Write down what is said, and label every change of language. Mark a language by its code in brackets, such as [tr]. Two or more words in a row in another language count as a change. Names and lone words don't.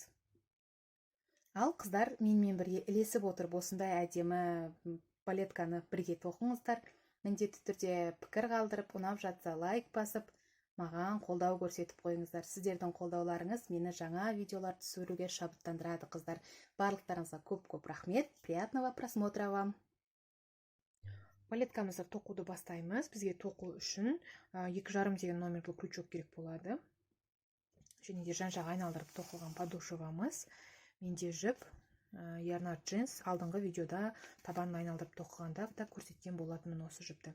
[kk] Ал қыздар менімен бірге ілесіп отырып осындай әдемі балетканы бірге тоқыңыздар. Міндетті түрде пікір қалдырып, ұнап жатса лайк басып, маған қолдау көрсетіп қойыңыздар. Сіздердің қолдауларыңыз мені жаңа видеолар түсіруге шабыттандырады, қыздар. Барлықтарыңызға көп-көп рахмет. [ru] Приятного просмотра вам. [kk] Балеткамызды тоқуды бастаймыз. Бізге тоқу үшін 2,5 деген номерлі крючок керек болады. Және де жан-жағы айналдырып тоқылған подошвамыз. Менде жіп, ярнар джинс. Алдыңғы видеода табанын айналдырып тоқығанда да көрсеткен болатынмын осы жіпті.